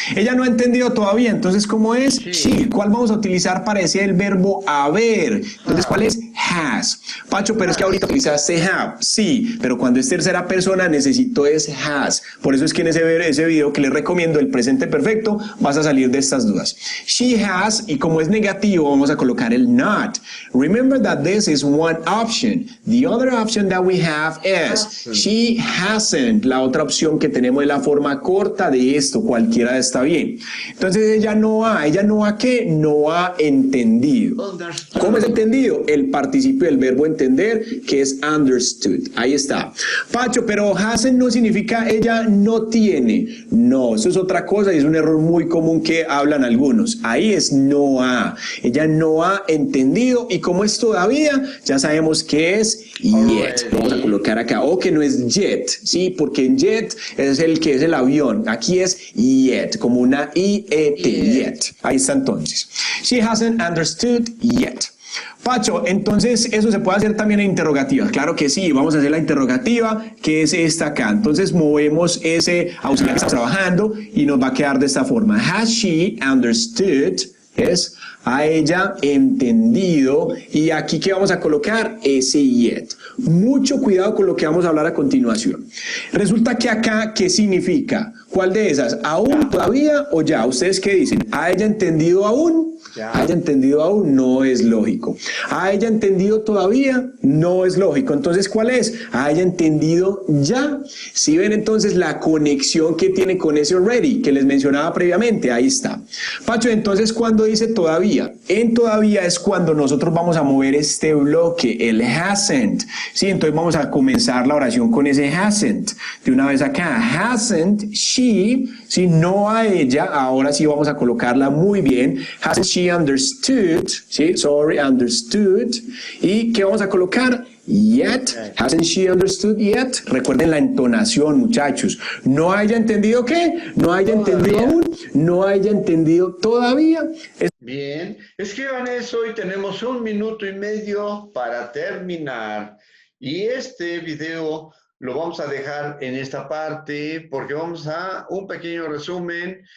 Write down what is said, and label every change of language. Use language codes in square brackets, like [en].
[es] Ella no ha entendido todavía, entonces ¿cómo es? Sí. ¿Cuál vamos a utilizar para ese el verbo haber? Entonces, ¿cuál es? Has. Pacho, pero es que ahorita utilizaste have. Sí, pero cuando es tercera persona necesito es has. Por eso es que en ese video que les recomiendo, el presente perfecto, vas a salir de estas dudas. [en] She has, [es] y como es negativo, vamos a colocar el not. [en] Remember that this is one option. The other option that we have is she hasn't. [es] La otra opción que tenemos es la forma corta de esto, cualquiera está bien. Entonces ella no ha ¿qué? No ha entendido. ¿Cómo es entendido? El participio del verbo entender, que es understood. Ahí está. Pacho, pero hasn't no significa ella no tiene. No, eso es otra cosa y es un error muy común que hablan algunos. Ahí es no ha. Ella no ha entendido, y como es todavía, ya sabemos que es yet. Vamos a colocar acá, o que no es jet, ¿sí? Porque en jet es el que es el avión. Aquí es yet, como una I-E-T, yet. Ahí está entonces. [en] She hasn't understood yet. [es] Pacho, entonces eso se puede hacer también en interrogativa. Claro que sí, vamos a hacer la interrogativa, que es esta acá. Entonces movemos ese auxiliar que está trabajando y nos va a quedar de esta forma. [en] Has she understood? [es] Es a ella entendido, y aquí que vamos a colocar ese yet. Mucho cuidado con lo que vamos a hablar a continuación. Resulta que acá, ¿qué significa? ¿Cuál de esas? ¿Aún, todavía o ya? ¿Ustedes qué dicen? ¿Ha ella entendido aún? ¿Ha ella entendido aún? No es lógico. ¿Ha ella entendido todavía? No es lógico. Entonces, ¿cuál es? ¿Ha ella entendido ya? Si ven entonces la conexión que tiene con ese already que les mencionaba previamente, ahí está. Pacho, entonces, ¿cuándo dice todavía? En todavía es cuando nosotros vamos a mover este bloque, el hasn't. Sí, entonces vamos a comenzar la oración con ese hasn't. De una vez acá, [en] hasn't she, [es] sí, no a ella, ahora sí vamos a colocarla muy bien. [en] Hasn't she understood, sí, sorry, understood. [es] ¿Y qué vamos a colocar? Yet. [en] Hasn't she understood yet? [es] Recuerden la entonación, muchachos. ¿No haya entendido qué? ¿No haya entendido aún? ¿No haya entendido todavía? Bien, escriban eso y tenemos 1 minuto y medio para terminar. Y este video lo vamos a dejar en esta parte porque vamos a un pequeño resumen.